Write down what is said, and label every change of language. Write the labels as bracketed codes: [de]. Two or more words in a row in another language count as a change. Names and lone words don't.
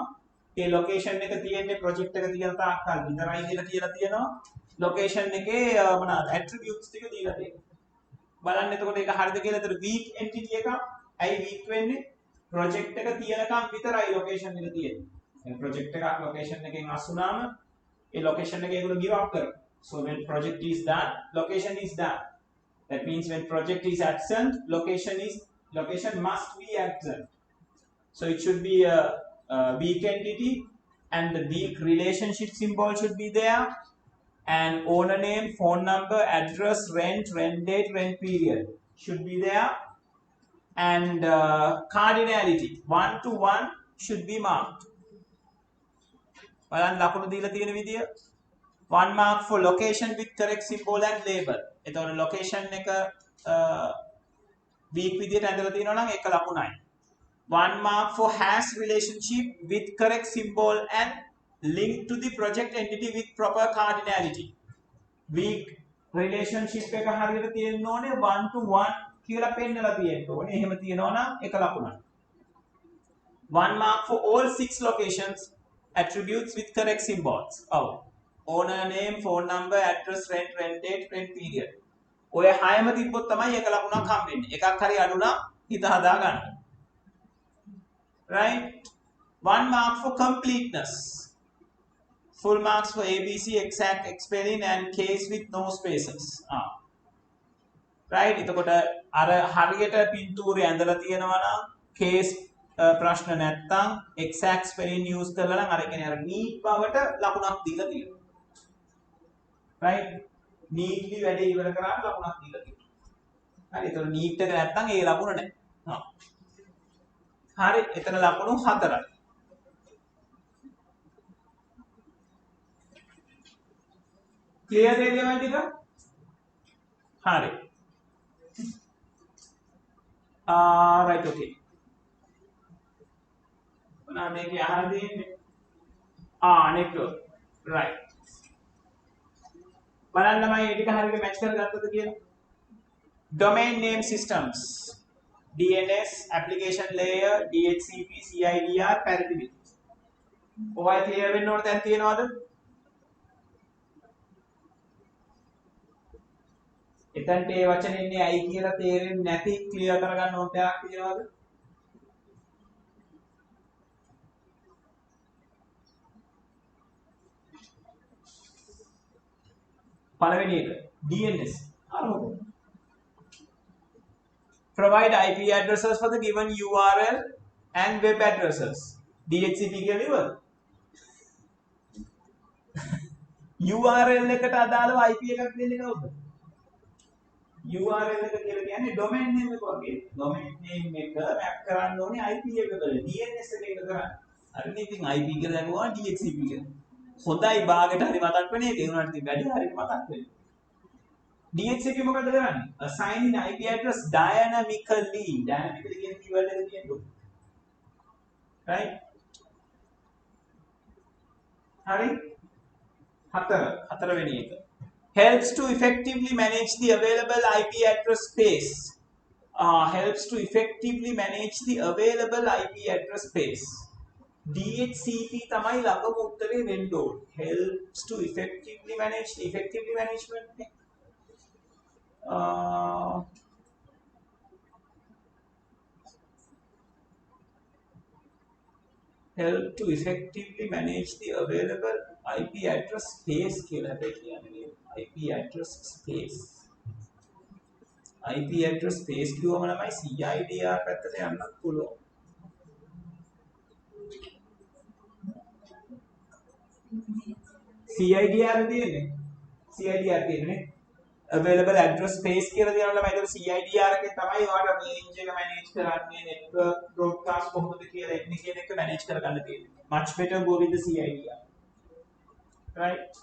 [si] ඒ location එක තියෙන්නේ project එක තියෙන තාක්කල් විතරයි කියලා තියෙනවා. location එකේ මොනවාද attributes ටික දීලා තියෙනවා. බලන්න එතකොට ඒක හරියද කියලා. එතකොට [en] weak entity [si] එක ඇයි weak වෙන්නේ? project එක තියෙනකම් විතරයි location එක තියෙන්නේ. يعني project එකක් location එකෙන් අසුනාම ඒ location එක ඒගොල්ලෝ [en] give up [si] කරනවා. [en] So when project is done, location is done. That means when project is absent, location must be absent. So it should be a weak entity and the weak relationship symbol should be there. And owner name, phone number, address, rent date, rent period should be there. And cardinality 1 to 1 should be marked. [si] බලන්න ලකුණු දීලා තියෙන විදිය [en] 1 mark for location with correct symbol and label. [si] එතකොට location එක weak විදියට ඇඳලා තියෙනවා නම් එක ලකුණයි. [en] 1 mark for has relationship with correct symbol and link to the project entity with proper cardinality. Weak relationship [si] එක හරියට තියෙන්න ඕනේ 1 to 1 කියලා පෙන්නලා තියෙන්න ඕනේ. එහෙම තියෙනවා නම් එක ලකුණයි. [en] 1 mark for all 6 locations attributes with correct symbols. Owner name, phone number, address, rent date, rent period. [si] ඔය හයම තිබ්බොත් තමයි එක ලකුණක් හම්බෙන්නේ. එකක් හරි අඩු නම් හිත හදා ගන්න. [en] Right? 1 mark for completeness. Full marks for ABC, exact spelling and case with no spaces. [si] right එතකොට අර හරියට පින්තූරය ඇඳලා තියෙනවා නම් case ප්‍රශ්න නැත්තම් [en] exact spelling use [si] කරලා නම් අර කියන්නේ අර neat බවට ලකුණක් දීලා තියෙනවා [en] right neatly [si] වැඩේ ඉවර කරාම ලකුණක් දීලා තියෙනවා හරි එතකොට neat එක නැත්තම් ඒ ලකුණ නැහැ හරි එතන ලකුණු 4යි clear නේද මේ ටික හරි [en] right okay [si] මොනවා මේකේ අහලා තියෙන්නේ [en] network right [si] බලන්න මම මේ ටික හරියට මැච් කරගත්තද කියලා [en] domain name systems DNS application layer DHCP CIDR parity bit [si] ඔය ක්ලියර් වෙන්න ඕන තැන් තියෙනවද එතනට ඒ වචනේ ඉන්නේ ඇයි කියලා තේරෙන්නේ නැති ක්ලියර් කරගන්න ඕන තැනක් තියෙනවද පළවෙනි එක [en] DNS අරමුණු provide IP addresses for the given URL and web addresses DHCP [si] කියලා ඉවර URL එකට අදාළව IP එකක් දෙන්නේ කවුද URL එක කියලා කියන්නේ [en] domain name [si] එක වගේ [en] domain name [si] එක map කරන්න ඕනේ IP එකකට DNS එකකට කරන්න හරිනේ ඉතින් IP කියලා දැම්මම DHCP කියලා හොඳයි භාගයට හරි මතක් වෙන්නේ ඒක උනාට ඉතින් වැඩි හරියට මතක් වෙන්නේ DHCP මොකද කරන්නේ [en] assign in IP address dynamically [si] කියන keyword එක තියෙනවා right හරි හතරවෙනි එක [en] helps to effectively manage the available IP address space helps to effectively manage the available IP address space DHCP [si] තමයි ළඟම උත්තරේ වෙන්න ඕනේ [en] helps to effectively manage management help to effectively manage the available IP address space [si] කියලා කියන්නේ [en] IP address space IP address space [si] කියවම තමයි CIDR පැත්තට යන්නත් පුළුවන් CIDR තියෙන්නේ [en] available address space [si] කියලා දෙනවා නම් ඒක CIDR එකේ තමයි ඔයාලට range එක manage කරන්නේ [en] network broadcast [si] කොහොමද කියලා එන්නේ කියන එක manage කරගන්න තියෙන්නේ [en] much better go with the CIDR right